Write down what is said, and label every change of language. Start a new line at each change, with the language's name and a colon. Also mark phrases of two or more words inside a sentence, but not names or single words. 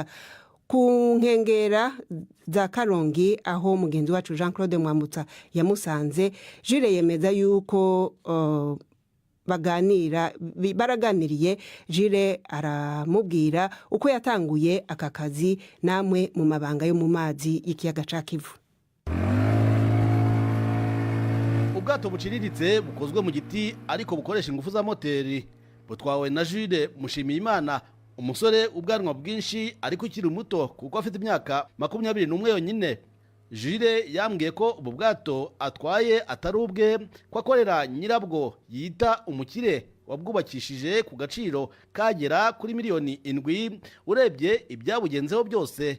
Rundi: Ku nkengera za Karongi aho mugenzi wacu Jean Claude Mwambutsa yamusanze, Jules yemeza yuko baraganiriye. Jules aramubwira uko yatanguye aka kazi namwe mu mabanga yo mu mazi y'ikiyaga ca Kivu. Ubwato buciriritse bukozwe mu giti ariko bukoresha ingufu za moteri butwawe na Jules Mushimiyimana, umusore ubwanwa bwinshi ariko ukiri muto kuko afite imyaka 21 yonyine. Jules yambwiye ko ubu bwato atwaye atari ubwe, ko akorera nyirabwo yita umukire wabwubakishije ku gaciro kagera kuri miliyoni 7 urebye ibyabugenzeho byose.